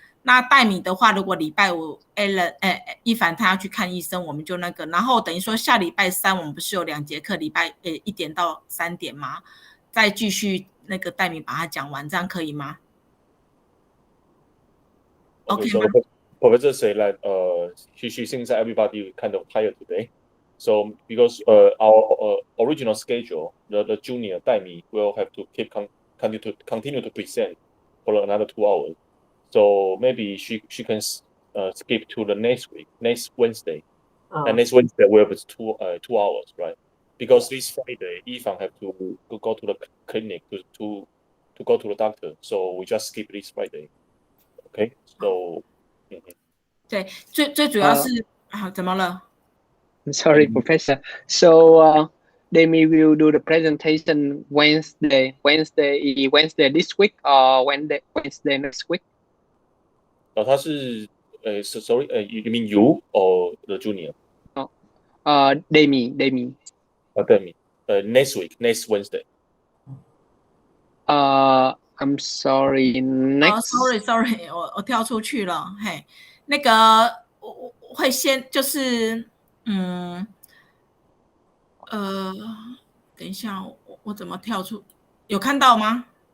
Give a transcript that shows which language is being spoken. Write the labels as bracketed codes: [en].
[zh] 那戴米的话，如果礼拜五一凡他要去看医生，我们就那个，然后等于说下礼拜三我们不是有2节课，礼拜1点到3点吗？再继续那个戴米把它讲完，这样可以吗 ？OK 吗？ [en] Professor say that she thinks that everybody kind of tired today. So because our original schedule, the junior Daimi will have to continue to present for another 2 hours. So maybe she can skip to the next Wednesday. And next Wednesday will be 2 hours, right? Because this Friday, Yifan have to go to the clinic to go to the doctor. So we just skip this Friday. Okay, so. [zh] 对，最主要是怎么了 [en] I'm sorry, Professor. So Demi will do the presentation Wednesday this week or Wednesday next week? [zh] 他是 [en] sorry, you mean you or the junior? Demi. Demi. Next week, next Wednesday. I'm sorry. Next. [zh] Sorry， 我跳出去了。嘿，那个我会先就是等一下，我怎么跳出？有看到吗？